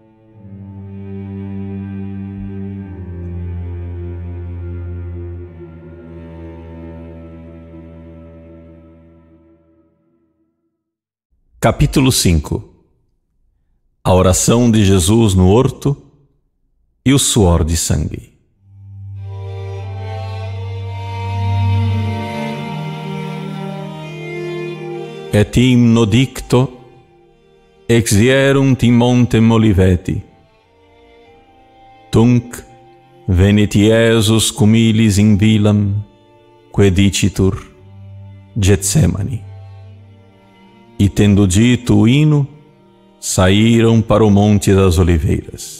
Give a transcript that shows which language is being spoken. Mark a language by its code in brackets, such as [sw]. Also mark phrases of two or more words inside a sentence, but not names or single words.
[pt] Capítulo 5. A oração de Jesus no horto e o suor de sangue. [la] Et hymno dicto exierunt in montem Oliveti. Tunc venit Iesus cum illis in villam, que dicitur Getsemani. [pt] E tendo dito o hino, saíram para o Monte das Oliveiras.